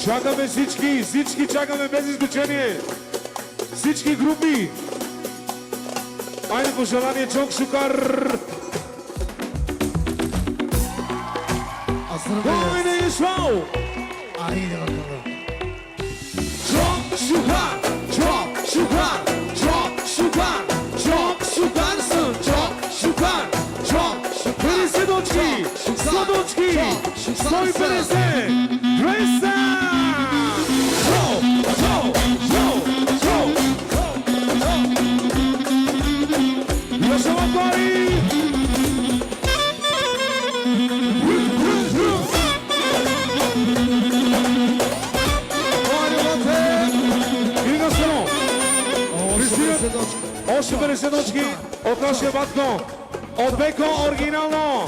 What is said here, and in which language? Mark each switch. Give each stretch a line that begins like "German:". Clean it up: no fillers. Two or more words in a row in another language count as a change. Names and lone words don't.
Bulgarian: Чакаме всички чакаме без изключение. Всички групи. Айде пожелание Чок Шукар. Айде Ишвал. Айде бакала. Чок Шукар, Чок Шукар, Чок Шукар, Чок Шукар съм, Чок Шукар, Чок Шукар. 50 дочки, 100 дочки, 150, 200.
Serbian: Još ovo gori!
Bulgarian: Още 50 дочки от нашия батко, от Беко оригинално.